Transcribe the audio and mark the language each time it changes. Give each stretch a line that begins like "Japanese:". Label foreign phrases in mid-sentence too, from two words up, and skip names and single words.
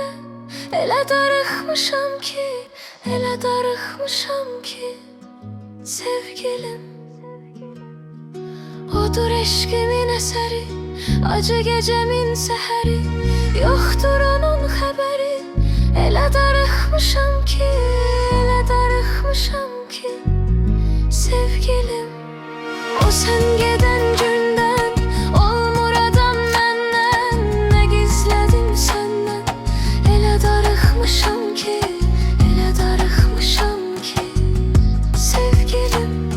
Azerbaijani: Elə darıxmışam ki, elə darıxmışam ki sevgilim. Odur eşkimin əsəri, acı gecemin səhəri, yoxdur onun xəbəri. Elə darıxmışam ki, elə darıxmışam ki sevgilim.
Turkish: O sen geden günden olmur adam benden. Ne gizledim senden,
Azerbaijani: ele darıxmışam ki, ele darıxmışam ki sevgilim.